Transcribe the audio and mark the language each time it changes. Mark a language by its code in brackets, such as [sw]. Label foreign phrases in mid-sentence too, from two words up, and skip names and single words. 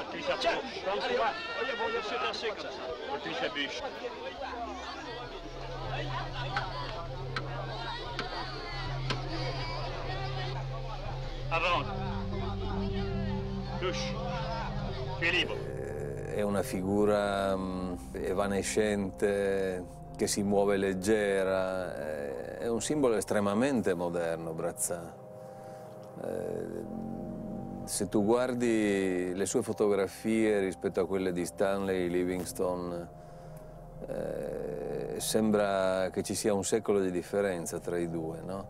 [fr] Tiens, allez, bon, c'est assez comme ça. Tu sa bûche. Avance. Touche. Tu es libre. [it] È una figura evanescente, che si muove leggera, è un simbolo estremamente moderno, Brazza. Se tu guardi le sue fotografie rispetto a quelle di Stanley Livingstone, sembra che ci sia un secolo di differenza tra i due, no?